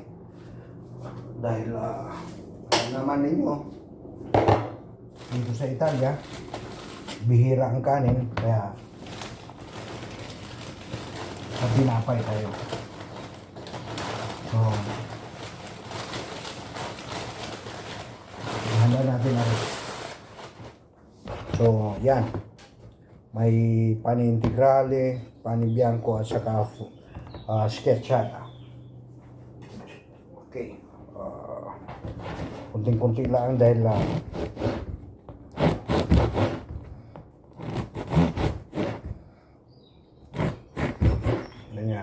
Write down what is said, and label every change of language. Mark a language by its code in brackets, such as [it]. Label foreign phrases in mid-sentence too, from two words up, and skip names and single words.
[tl] Dahil, alam naman ninyo, dito sa Italia, bihira ang kanin, kaya sa tinapay tayo. So, handa natin na rin. So, yan. May [it] pani integrale, pani bianco, [tl] at saka schiacciata. Okay. Kunting-kunti lang dahil ganyan.